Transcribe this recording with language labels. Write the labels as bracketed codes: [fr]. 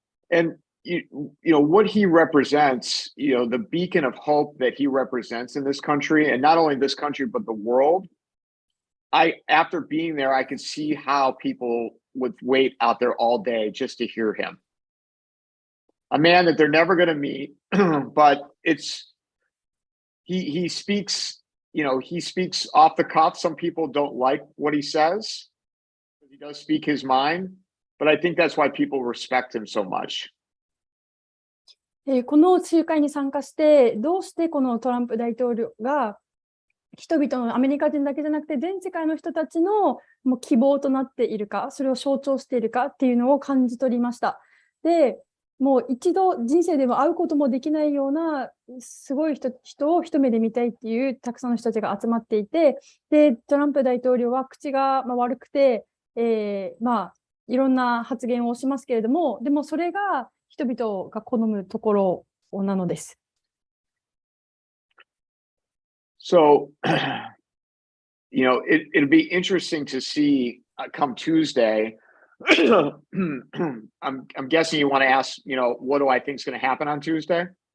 [en] And what he represents, the beacon of hope that he represents in this country, and not only this country, but the world. After being there, I could see how people would wait out there all day just to hear him. A man that they're never going to meet, but he speaks, he speaks off the cuff. Some people don't like what he says. He does speak his mind, but I think that's why people respect him so much. [ja] この集会に参加して、どうしてこのトランプ大統領が人々のアメリカ人だけじゃなくて全世界の人たちのもう希望となっているか、それを象徴しているかっていうのを感じ取りました。で、もう一度人生でも会うこともできないようなすごい人を一目で見たいっていうたくさんの人たちが集まっていて、で、トランプ大統領は口が悪くて、いろんな発言をしますけれども、でもそれが人々が好むところなのです。 [en] So, it'll be interesting to see come Tuesday. I'm guessing you want to ask, what do I think is going to happen on Tuesday?